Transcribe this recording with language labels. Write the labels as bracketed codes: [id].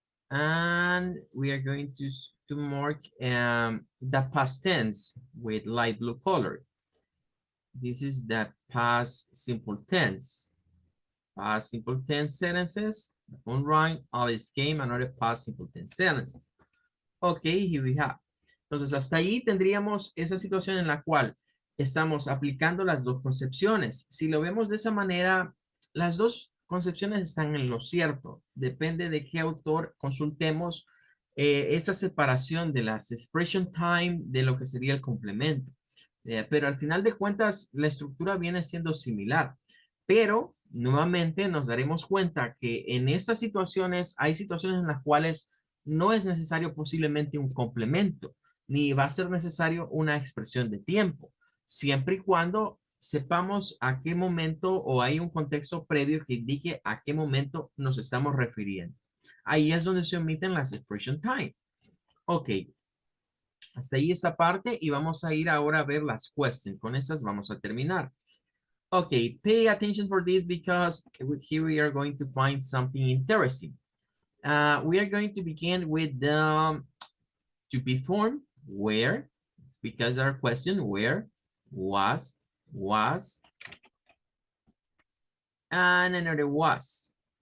[en] And we are going to mark the past tense with light blue color. This is the past simple tense. Past simple tense sentences. The phone rang, Alice came, another past simple tense sentences. Okay, here we have. [es] Entonces, hasta ahí tendríamos esa situación en la cual estamos aplicando las dos concepciones. Si lo vemos de esa manera, las dos concepciones están en lo cierto. Depende de qué autor consultemos esa separación de las [en] expression time [es] de lo que sería el complemento. Pero al final de cuentas, la estructura viene siendo similar. Pero, nuevamente, nos daremos cuenta que en esas situaciones, hay situaciones en las cuales no es necesario posiblemente un complemento, ni va a ser necesario una expresión de tiempo, siempre y cuando sepamos a qué momento o hay un contexto previo que indique a qué momento nos estamos refiriendo. Ahí es donde se omiten las [en] expression time. [es] Ok, hasta ahí esta parte y vamos a ir ahora a ver las questions. Con esas vamos a terminar. [en] Okay, pay attention for this because here we are going to find something interesting. We are going to begin with the to be form, where, because our question, where, was, and another was.